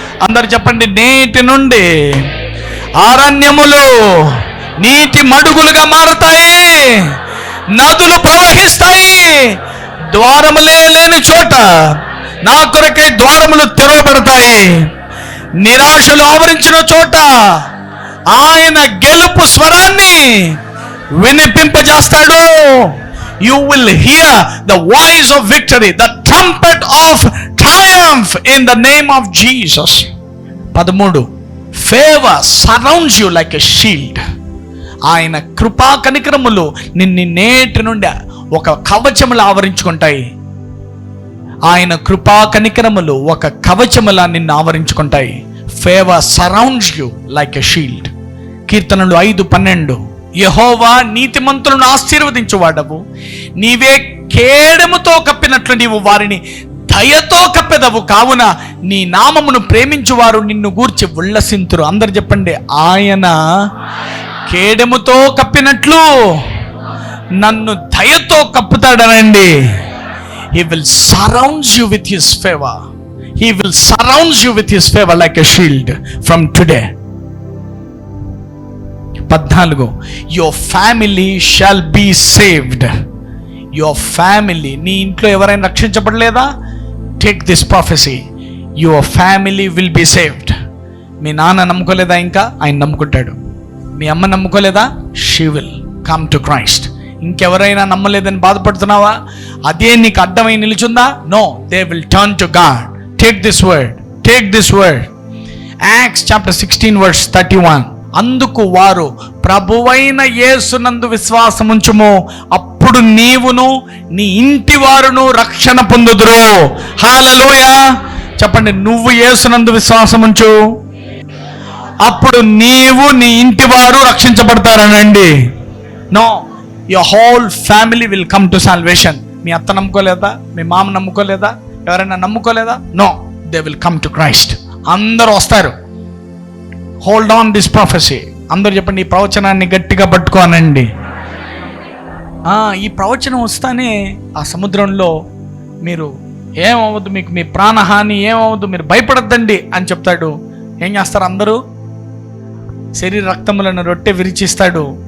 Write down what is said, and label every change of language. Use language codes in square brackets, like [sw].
[te] అందరు చెప్పండి, నేటి నుండి అరణ్యములు నీటి మడుగులుగా మారతాయి, నదులు ప్రవహిస్తాయి. ద్వారములే లేని చోట నా కొరకై ద్వారములు తెరవబడతాయి. నిరాశలు ఆవరించిన చోట ఆయన గెలుపు స్వరాన్ని వినిపింపజేస్తాడు. [en] You will hear the voice of victory, the trumpet of triumph in the name of Jesus. 13. Favor surrounds you like a shield. [te] ఆయన కృపా కనికరములు నిన్ను నేటి నుండి ఒక కవచములా ఆవరించుకుంటాయి. ఆయన కృపా కనికరములు ఒక కవచములా నిన్ను ఆవరించుకుంటాయి. [en] Favour surrounds you like a shield. [te] కీర్తనలు 5:12. యెహోవా నీతిమంతులను ఆశీర్వదించువాడవు, నీవే కేడముతో కప్పినట్లు నీవు వారిని దయతో కప్పెదవు. కావున నీ నామమును ప్రేమించువారు నిన్ను గూర్చి ఉల్లసింతురు. అందరు చెప్పండి, ఆయన కేడముతో కప్పినట్లు నన్ను దయతో కప్పుతాడనండి. [en] He will surround you with his favor. He will surround you with his favor like a shield from today. 14. Your family shall be saved. Your family, [te] నీ ఇంట్లో ఎవరైనా రక్షించబడలేదా? [en] Take this prophecy. Your family will be saved. [te] మీ నాన్న నమ్ముకోలేదా? ఇంకా ఆయన నమ్ముకుంటాడు. మీ అమ్మ నమ్ముకోలేదా? [en] She will come to Christ. [te] ఇంకెవరైనా నమ్మలేదని బాధపడుతున్నావా? అదే నీకు అడ్డమై నిలుచుందా? [en] No, they will turn to God. Take this word, take this word. Acts chapter 16 verse 31. [te] అందుకు వారు, ప్రభువైన యేసునందు విశ్వాసముంచుము, అప్పుడు నీవును నీ ఇంటి వారును రక్షణ పొందుదురు. హల్లెలూయా! చెప్పండి, నువ్వు యేసునందు విశ్వాసముంచు, అప్పుడు నీవు నీ ఇంటి వారు రక్షించబడతారనండి. [en] No, your whole family will come to salvation. [te] మీ అత్త నమ్ముకోలేదా? మీ మామ నమ్ముకోలేదా? ఎవరైనా నమ్ముకోలేదా? [en] No, they will come to Christ. [te] అందరూ వస్తారు. [en] Hold on this prophecy. [te] అందరూ చెప్పండి, ఈ ప్రవచనాన్ని గట్టిగా పట్టుకోనండి. ఈ ప్రవచనం వస్తానే ఆ సముద్రంలో మీరు ఏమవద్దు, మీకు మీ ప్రాణహాని ఏమవద్దు, మీరు భయపడద్దండి అని చెప్తాడు. ఏం చేస్తారు అందరూ? శరీర రక్తములను రొట్టె విరిచిస్తాడు.